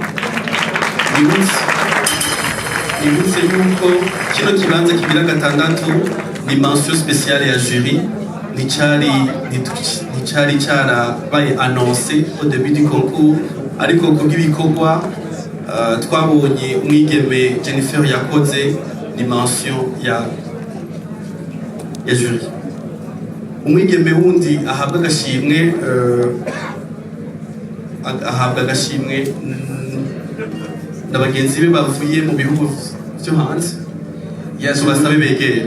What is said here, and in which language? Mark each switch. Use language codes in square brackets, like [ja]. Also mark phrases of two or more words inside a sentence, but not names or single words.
[rn] nibutse yuko kino kibanza kigira gatandatu ni [fr] mention spéciale [rn] ya jury nicari carabaye [fr] annoncé au début du concours [rn] ariko kubw'ibikorwa twabonye umwigeme Jennifer yakoze ni mention ya jury umwigeme wundi ahabwa agashimwe na bagenzi be bavuye mu bihugu byo hanze Yes, tubasabe begere.